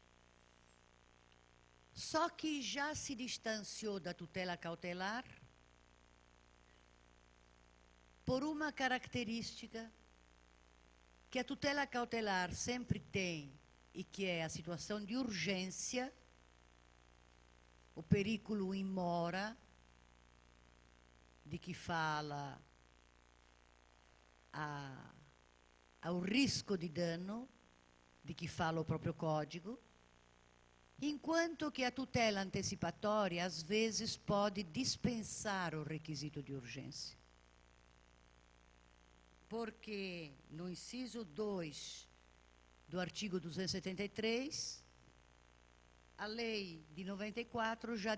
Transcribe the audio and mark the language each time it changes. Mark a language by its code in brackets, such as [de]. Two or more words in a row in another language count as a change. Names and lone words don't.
[pt] Só que já se distanciou da tutela cautelar por uma característica que a tutela cautelar sempre tem e que é a situação de urgência, o [la] periculo in mora, [pt] di chi fala ao risco di dano, di chi fala o próprio código, enquanto que a tutela antecipatória, às vezes, pode dispensar o requisito de urgência. Porque no inciso 2 do artigo 273, a lei de 94 já